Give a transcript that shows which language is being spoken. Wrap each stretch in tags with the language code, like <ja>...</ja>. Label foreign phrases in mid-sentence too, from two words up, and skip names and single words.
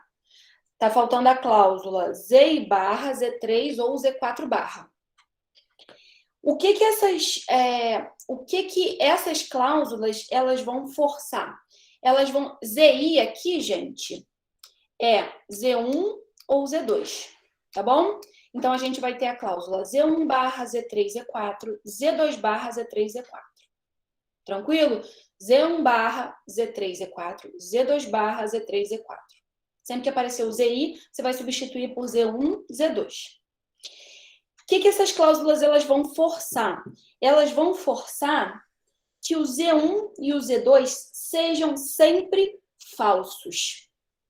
<pt>Tá faltando a cláusula ZI barra Z3 ou Z4 barra. O que essas cláusulas elas vão forçar? Elas vão... ZI aqui, gente, é Z1 ou Z2, tá bom? Então, a gente vai ter a cláusula Z1 barra Z3, Z4, Z2 barra Z3, Z4. Tranquilo? Z1 barra Z3, Z4, Z2 barra Z3, Z4. Sempre que aparecer o ZI, você vai substituir por Z1, Z2. O que essas cláusulas elas vão forçar? Elas vão forçar que o Z1 e o Z2 sejam sempre falsos.</pt>